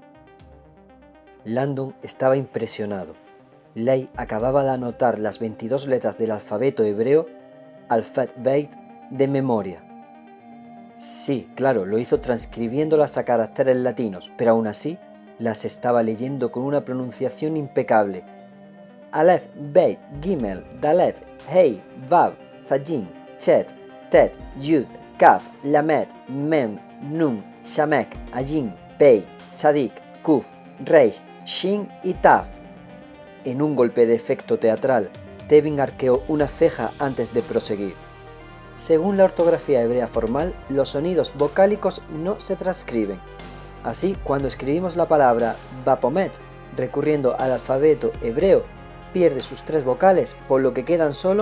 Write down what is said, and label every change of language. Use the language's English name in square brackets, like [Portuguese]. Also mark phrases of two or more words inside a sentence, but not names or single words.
[Spanish] Landon estaba impresionado. Leigh acababa de anotar las 22 letras del alfabeto hebreo, Alphabet, de memoria. Sí, claro, lo hizo transcribiéndolas a caracteres latinos, pero aún así las estaba leyendo con una pronunciación impecable. [Hebrew] אלף, בית, גימל, דלת, הא, וו, זין, חית, טית, יוד, כף, למד, מם, נון, סמך, עין, פא, צדיק, קוף, ריש, [Spanish] Shin y Taf. En un golpe de efecto teatral, Tevin arqueó una ceja antes de proseguir. Según la ortografía hebrea formal, los sonidos vocálicos no se transcriben. Así, cuando escribimos la palabra Baphomet, recurriendo al alfabeto hebreo, pierde sus 3 vocales, por lo que quedan solo...